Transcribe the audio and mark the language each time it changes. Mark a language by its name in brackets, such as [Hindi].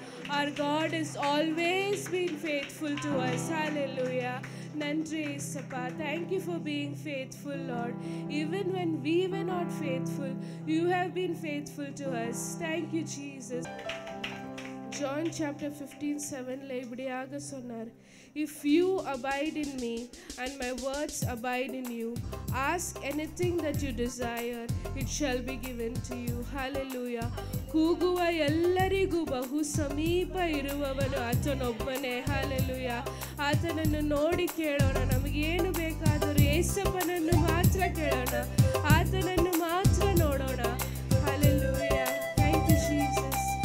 [English] Our God has always been faithful to us. Hallelujah. [Tamil] Nandri Isappa. [English] Thank you for being faithful, Lord. Even when we were not faithful, you have been faithful to us. Thank you, Jesus. [Tamil] John chapter 15:7 இப்படியாக சொன்னார். [English] If you abide in me and my words abide in you, ask anything that you desire, it shall be given to you. Hallelujah. [Kannada] ಕೂಗುವ ಎಲ್ಲರಿಗೂ ಬಹು ಸಮೀಪ ಇರುವವನು ಆತನೊಬ್ಬನೇ. Hallelujah. ಆತನನ್ನು ನೋಡಿ ಕೇಳೋಣ. ನಮಗೇನು ಬೇಕಾದರೂ ಯೇಸಪ್ಪನನ್ನು ಮಾತ್ರ ಕೇಳೋಣ, ಆತನನ್ನು ಮಾತ್ರ ನೋಡೋಣ. Hallelujah. [English] Thank you, Jesus.